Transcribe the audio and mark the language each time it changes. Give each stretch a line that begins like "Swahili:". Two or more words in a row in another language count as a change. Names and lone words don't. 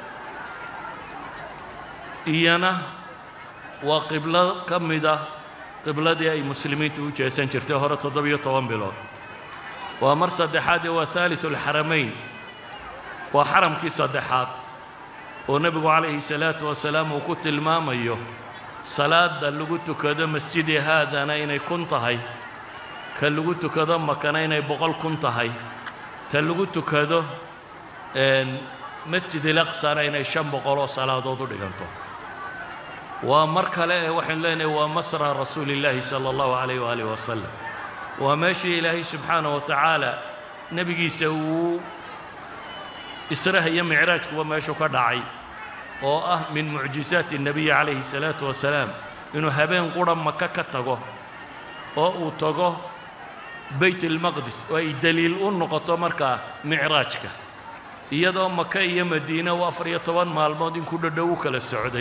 Somali: iyana waa qibla kamida qibladii ay muslimiintu u jeesan jirtay hore 17 bilood waa mar saddexaad waa
Arabic: ثالث الحرمين
Somali: waa xaramkii saddexaad oo nabigu
Arabic: عليه الصلاة والسلام
Somali: uu ku tilmaamayo salaada lagu tukado masjidi haadana inay kun tahay ka lagu tukado makana inay 100 kun tahay ta lagu tukado masjid al-aqsa inay 500 oo salaadood u dhiganto waa mar kale waxaan leenahay waa masra
Arabic: رسول الله صلى الله عليه وعلى آله وسلم
Somali: waa meeshii ilaahay
Arabic: سبحانه وتعالى
Somali: nabigiisa uu israha iyo mi'raajku meeshu ka dhacay oo ah
Arabic: من معجزات النبي عليه الصلاة
Somali: wasalaam inuu habeen qura maka ka tago oo uu tago bayt al-maqdis oo ay daliil u noqoto marka mi'raajka iyadoo maka iyo madiina waa 14 maalmood in ku dhadhow kala socday